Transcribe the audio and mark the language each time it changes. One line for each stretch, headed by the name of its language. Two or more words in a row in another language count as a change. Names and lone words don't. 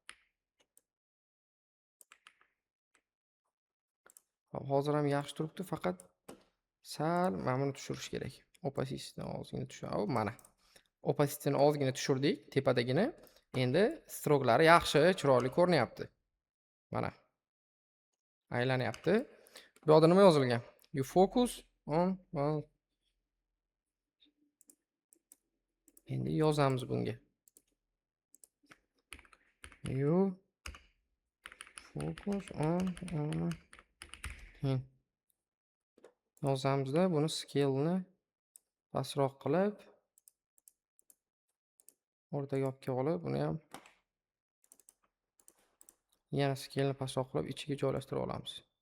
Uzbek: Hozir ham yaxshi turibdi, faqat sal mana buni tushirish kerak. Opacity'ni ozgina tushirib, mana. Opacity'ni ozgina tushirdik, tepadagini. Endi stroklari yaxshi, chiroyli ko'rinyapti. Mana. Aylanyapti. Bu yerda nima yozilgan?
English: You focus on
Uzbek: endi yozamiz bunga.
English: You focus on
Uzbek: yozamizda, buni scale ni pastroq qilib, o'rtaga olib kelib, buni ham yana scale ni pastroq qilib ichiga joylashtirib olamiz.